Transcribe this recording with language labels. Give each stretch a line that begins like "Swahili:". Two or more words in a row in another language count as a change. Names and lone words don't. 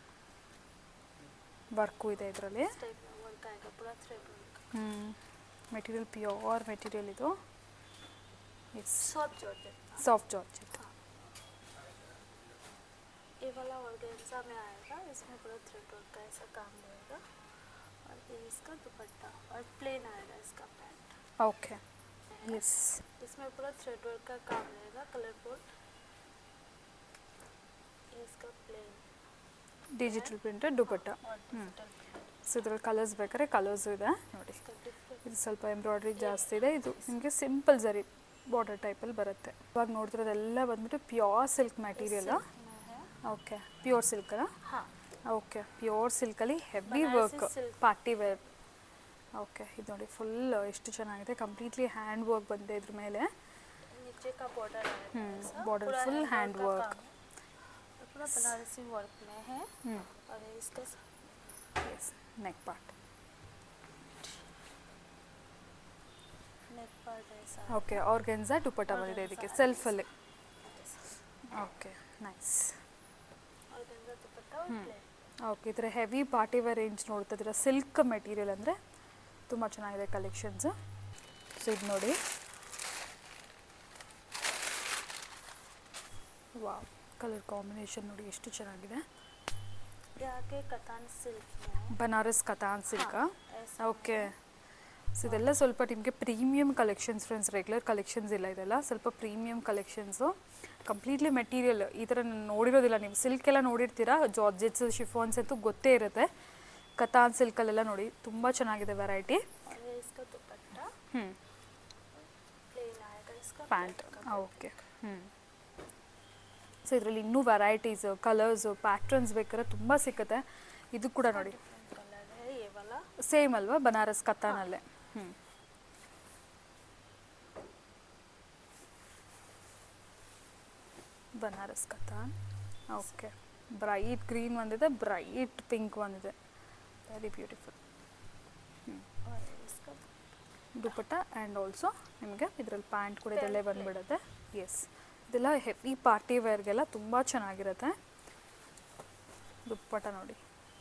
Kannada: ವರ್ಕು ಇದೆ ಇದರಲ್ಲಿ.
Hindi: इस टाइप में वर्क आएगा, पूरा
English: thread work. material pure material ಇದು. ಎಸ್, soft georgette. soft georgette.
Hindi: ये वाला ऑर्गेन्जा में आएगा, इसमें पूरा
English: thread work
Hindi: का ऐसा काम रहेगा. और ये इसका दुपट्टा और प्लेन आएगा इसका पैंट.
English: okay, yes,
Hindi: इसमें पूरा
English: thread work
Hindi: का काम रहेगा, कलरफुल. ये इसका प्लेन
English: digital printed ದುಪ್ಪಟ್ಟ.
Hindi: और
English: digital print.
Kannada: ಸೊ ಇದ್ರಲ್ಲಿ ಕಲರ್ಸ್ ಬೇಕಾದ್ರೆ ಕಲರ್ಸು ಇದೆ ನೋಡಿ.
Hindi: इसका डिफरेंट.
Kannada: ಇದು ಸ್ವಲ್ಪ ಎಂಬ್ರಾಯ್ಡ್ರಿ ಜಾಸ್ತಿ ಇದೆ. ಇದು ನಿಮಗೆ ಸಿಂಪಲ್ ಜರಿ ಬಾರ್ಡರ್ ಟೈಪಲ್ಲಿ ಬರುತ್ತೆ. ಇವಾಗ ನೋಡ್ತಿರೋದೆಲ್ಲ ಬಂದ್ಬಿಟ್ಟು
English: pure silk material.
Hindi: में है.
Kannada: ಓಕೆ,
English: pure silk
Kannada: ಅಲ್ಲ?
Hindi: हाँ.
Kannada: ಓಕೆ, ಪ್ಯೂರ್ ಸಿಲ್ಕಲ್ಲಿ ಹೆವಿ ಬನಾರಸಿ ವರ್ಕ್, silk.
English: party wear.
Kannada: ಓಕೆ, ಇದು ನೋಡಿ ಫುಲ್ ಎಷ್ಟು ಚೆನ್ನಾಗಿದೆ.
English: completely hand work
Kannada: ಬಂದಿದೆ ಇದ್ರ ಮೇಲೆ.
Hindi: नीचे का बॉर्डर आएगा ऐसा. border पूरा
English: full hand
Hindi: का work. काम है. और पूरा बनारसी वर्क में है. और ये इसका
English: yes, neck part. neck part
Hindi: ऐसा.
Kannada: ಓಕೆ, ಆರ್ಗೆನ್ಜಾ ದುಪ್ಪಟ್ಟ ಬಂದಿದೆ ಇದಕ್ಕೆ ಸೆಲ್ಫಲ್ಲಿ.
English: okay, nice.
Hindi: और गंजा दुपट्टा और प्लेन.
Kannada: ಓಕೆ, ಇದರ
English: heavy party wear range
Kannada: ನೋಡ್ತಾ ಇದ್ದೀರಾ.
English: silk material
Kannada: ಅಂದರೆ ತುಂಬ ಚೆನ್ನಾಗಿದೆ ಕಲೆಕ್ಷನ್ಸು. ಸೊ ಇದು ನೋಡಿ, ವಾವ್,
English: colour combination
Kannada: ನೋಡಿ ಎಷ್ಟು ಚೆನ್ನಾಗಿದೆ.
Hindi: ये आके कतान सिल्क में है.
Kannada: ಬನಾರಸ್ ಕತಾನ್ ಸಿಲ್ಕ್.
Hindi: ऐसा.
Kannada: ಓಕೆ, ಸೊ ಇದೆಲ್ಲ ಸ್ವಲ್ಪ ನಿಮಗೆ
English: premium collections friends, regular collections
Kannada: ಇಲ್ಲ ಇದೆಲ್ಲ, ಸ್ವಲ್ಪ
English: premium collections.
Kannada: ಕಂಪ್ಲೀಟ್ಲಿ ಮೆಟೀರಿಯಲ್ ಈ ಥರ ನೋಡಿರೋದಿಲ್ಲ ನೀವು. ಸಿಲ್ಕ್ ಎಲ್ಲ ನೋಡಿರ್ತೀರಾ,
English: georgettes, chiffons
Kannada: ಅಂತೂ ಗೊತ್ತೇ ಇರುತ್ತೆ. ಕತಾನ್ ಸಿಲ್ಕಲ್ಲೆಲ್ಲ ನೋಡಿ ತುಂಬ ಚೆನ್ನಾಗಿದೆ ವೆರೈಟಿ.
Hindi: और ये इसका दुपट्टा प्लेन आएगा इसका.
Kannada: ಪ್ಯಾಂಟ್. ಓಕೆ, ಸೊ ಇದರಲ್ಲಿ ಇನ್ನೂ ವೆರೈಟೀಸು, ಕಲರ್ಸು, ಪ್ಯಾಟ್ರನ್ಸ್ ಬೇಕಾದ್ರೆ ತುಂಬ ಸಿಕ್ಕುತ್ತೆ. ಇದು ಕೂಡ ನೋಡಿ
English: different colour
Hindi: है ये वाला.
Kannada: ಸೇಮ್ ಅಲ್ವಾ, ಬನಾರಸ್ ಕತಾನಲ್ಲೇ. ಬನಾರಸ್ ಕತಾನ್.
English: okay, bright green ಒಂದಿದೆ, bright pink ಒಂದಿದೆ, very beautiful.
Hindi: और इसका
Kannada: ದುಪ್ಪಟ್ಟ
English: and also
Kannada: ನಿಮಗೆ ಇದರಲ್ಲಿ ಪ್ಯಾಂಟ್ ಕೂಡ ಇದರಲ್ಲೇ ಬಂದುಬಿಡುತ್ತೆ. ಎಸ್, ಇದೆಲ್ಲ ಹೆವಿ ಪಾರ್ಟಿ ವೇರ್ಗೆಲ್ಲ ತುಂಬ ಚೆನ್ನಾಗಿರುತ್ತೆ. ದುಪ್ಪಟ್ಟ ನೋಡಿ